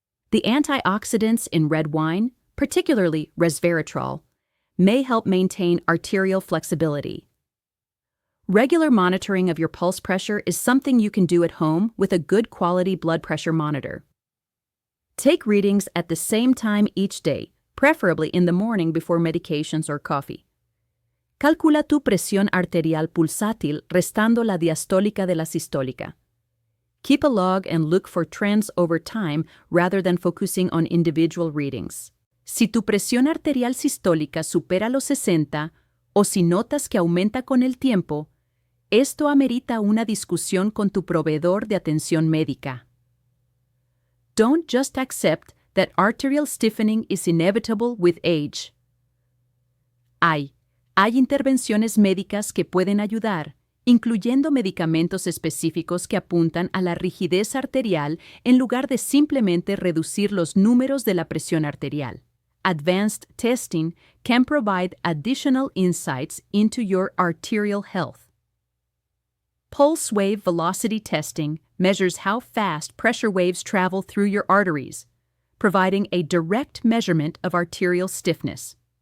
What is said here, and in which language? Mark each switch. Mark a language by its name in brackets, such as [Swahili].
[English] The antioxidants in red wine, particularly resveratrol, may help maintain arterial flexibility. Regular monitoring of your pulse pressure is something you can do at home with a good quality blood pressure monitor. Take readings at the same time each day, preferably in the morning before medications or coffee. [Spanish] Calcula tu presión arterial pulsátil restando la diastólica de la sistólica. [English] Keep a log and look for trends over time rather than focusing on individual readings. [Spanish] Si tu presión arterial sistólica supera los 60 o si notas que aumenta con el tiempo, esto amerita una discusión con tu proveedor de atención médica. [English] Don't just accept that arterial stiffening is inevitable with age. [Spanish] Hay intervenciones médicas que pueden ayudar, incluyendo medicamentos específicos que apuntan a la rigidez arterial en lugar de simplemente reducir los números de la presión arterial. [English] Advanced testing can provide additional insights into your arterial health. Pulse wave velocity testing measures how fast pressure waves travel through your arteries, providing a direct measurement of arterial stiffness.